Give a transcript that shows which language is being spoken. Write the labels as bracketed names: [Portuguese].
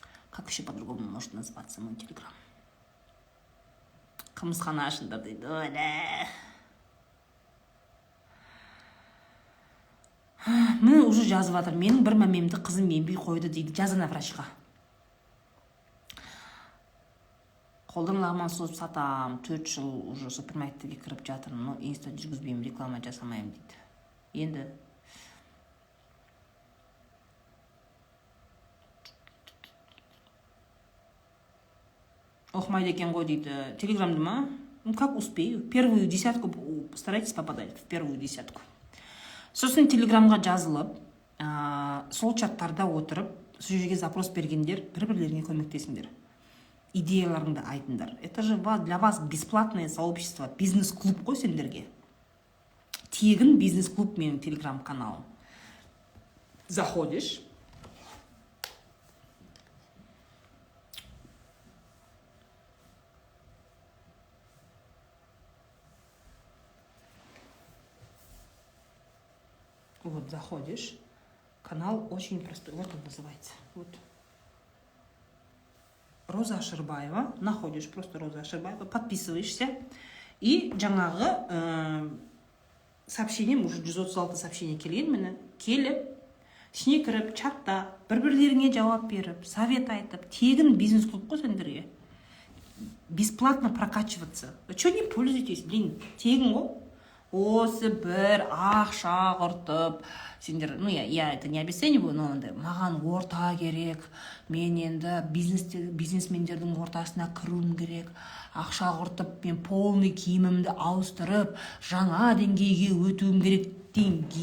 [Russian] Как еще по-другому может называться мой телеграм? [Kazakh] Қымызхана ашында дейді. Міне уже жазып жатыр. Менің бір мәмемді қызым ембей қойды дейді. Жазына врачқа. Қолдан лагман созып сатам. 4 жыл уже супермаркетке кіріп жатырмын. Но инста жүргізбеймін, реклама жасамаймын дейді. Енді оқымайды екен ғой дейді. [Russian] Телеграмды ма? Ну, как успею? Первую десятку старайтесь попадать в первую десятку. [Kazakh] Сосын телеграмға жазылып, сол чаттарда отырып, сол жерге запрос бергендер бір-бірлеріне көмектесіңдер. Идеяларыңды айтыңдар. [Russian] Это же для вас бесплатное сообщество, бизнес-клуб [Kazakh] қой сендерге. Тегін бизнес-клуб менің телеграм-каналым. [Russian] Заходишь. Вот, заходишь. Канал очень простой. Вот он называется. Вот. Роза Ашырбаева. Находишь просто Роза Ашырбаева. Подписываешься. И жаңағы сообщением, уже 136 сообщение [Kazakh] келген мені. Келіп, ішіне кіріп чатта бір-бірлеріңе жауап беріп совет айтып тегін бизнес қылып қой сендерге, [Russian] бесплатно прокачиваться. Вы что не пользуетесь, блин, [Kazakh] тегін ғой. Осы бір ақша құртып сендер, [Russian] ну я это не обесцениваю, но [Kazakh] маған орта керек, мен енді бизнесмендердің ортасына кіруім керек, ақша құртып мен полный киімімді ауыстырып жаңа деңгейге өтуім керек дейін.